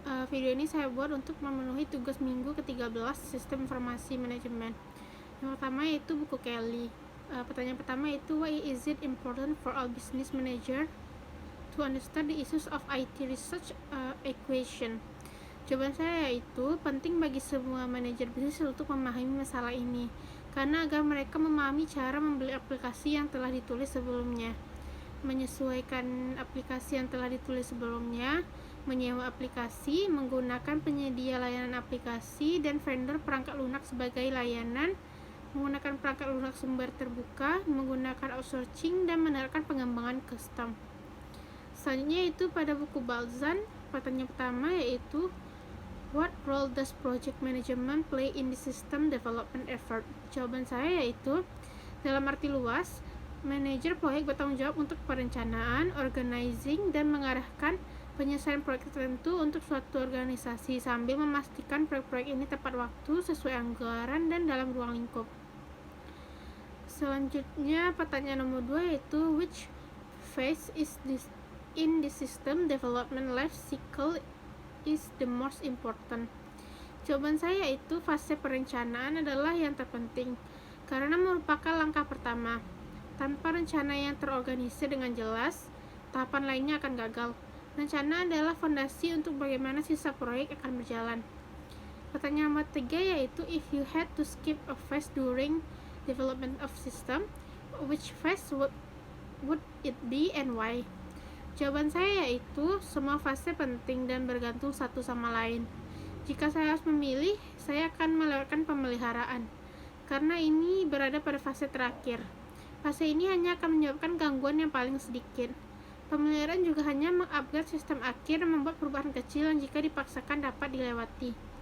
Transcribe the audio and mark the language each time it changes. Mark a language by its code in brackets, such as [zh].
[id] Video ini saya buat untuk memenuhi tugas minggu ke-13 Sistem Informasi Manajemen. Yang pertama yaitu buku Kelly. Pertanyaan pertama yaitu, [en] why is it important for all business manager to understand the issues of IT research equation? [id] Jawaban saya yaitu, penting bagi semua manajer bisnis untuk memahami masalah ini, karena agar mereka memahami cara membeli aplikasi yang telah ditulis sebelumnya, menyesuaikan aplikasi yang telah ditulis sebelumnya, menyewa aplikasi, menggunakan penyedia layanan aplikasi dan vendor perangkat lunak sebagai layanan, menggunakan perangkat lunak sumber terbuka, menggunakan outsourcing, dan menerapkan pengembangan custom. Selanjutnya itu pada buku Balzan, pertanyaan pertama yaitu, [en] what role does project management play in the system development effort? [id] Jawaban saya yaitu, dalam arti luas, manajer proyek bertanggung jawab untuk perencanaan, organizing, dan mengarahkan penyelesaian proyek tertentu untuk suatu organisasi sambil memastikan proyek-proyek ini tepat waktu, sesuai anggaran, dan dalam ruang lingkup. Selanjutnya, pertanyaan nomor 2 yaitu, [en] which phase is this in the system development life cycle is the most important? [id] Jawaban saya itu, fase perencanaan adalah yang terpenting karena merupakan langkah pertama. Tanpa rencana yang terorganisir dengan jelas, tahapan lainnya akan gagal. Rencana adalah fondasi untuk bagaimana sisa proyek akan berjalan. Pertanyaan nomor 3 yaitu, [en] if you had to skip a phase during development of system, which phase would it be and why? [id] Jawaban saya yaitu, semua fase penting dan bergantung satu sama lain. Jika saya harus memilih, saya akan melewatkan pemeliharaan, karena ini berada pada fase terakhir. Fase ini hanya akan menyebabkan gangguan yang paling sedikit. Pemeliharaan juga hanya mengupgrade sistem akhir dan membuat perubahan kecil yang jika dipaksakan dapat dilewati.